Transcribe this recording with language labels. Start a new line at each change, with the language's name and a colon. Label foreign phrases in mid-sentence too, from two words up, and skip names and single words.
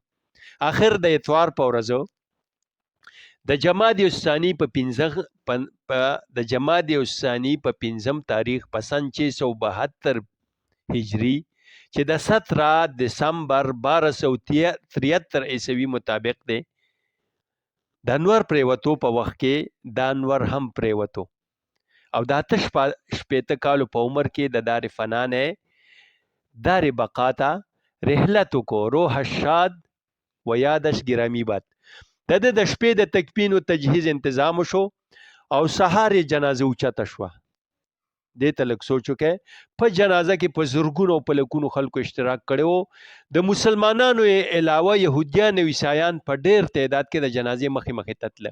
Pashto: اخر د اتوار په ورځو د جمادی الثانی په 15 تاریخ په سن 672 هجری چې د 17 دسمبر 1273 عیسوي مطابق دی د انور پریوتو په وخت کې د انور هم پریوتو او د آتش شپېته کالو په عمر کې د دار فنا نه دار بقا ته رحلت کو
Persian: روح الشاد و یادش گرامی باد.
Pashto: د شپې د تکفین او تجهیز تنظیم شو او سهار جنازه اوچته شو. دې ته لږ سوچ وکړئ په جنازه کې په زرګونو او په لکونو خلکو اشتراک کړو. د مسلمانانو علاوه يهوديان او عیسایان په ډېر تعداد کې د جنازې مخې تتله.